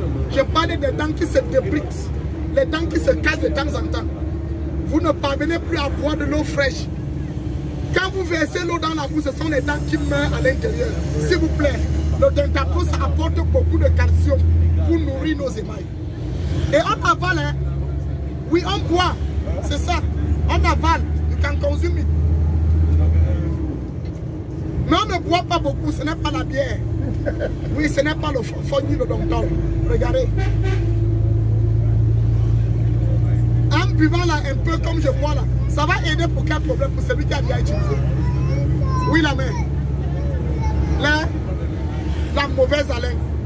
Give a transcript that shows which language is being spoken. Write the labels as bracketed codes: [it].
[fr] Je parle des dents qui se débritent, les dents qui se cassent de temps en temps. Vous ne parvenez plus à boire de l'eau fraîche. Quand vous versez l'eau dans la bouche, ce sont les dents qui meurent à l'intérieur. S'il vous plaît, le Dentapro, ça apporte beaucoup de calcium pour nourrir nos émails. Et on avale, hein? Oui, on boit, c'est ça. On avale, [en] you can consume it. [fr] Mais on ne boit pas beaucoup, ce n'est pas la bière. Oui, ce n'est pas le fogny, le docteur. Regardez. En buvant là un peu comme je bois là, ça va aider pour quel problème? Pour celui qui a déjà utilisé. Oui, la main. Là, la mauvaise haleine.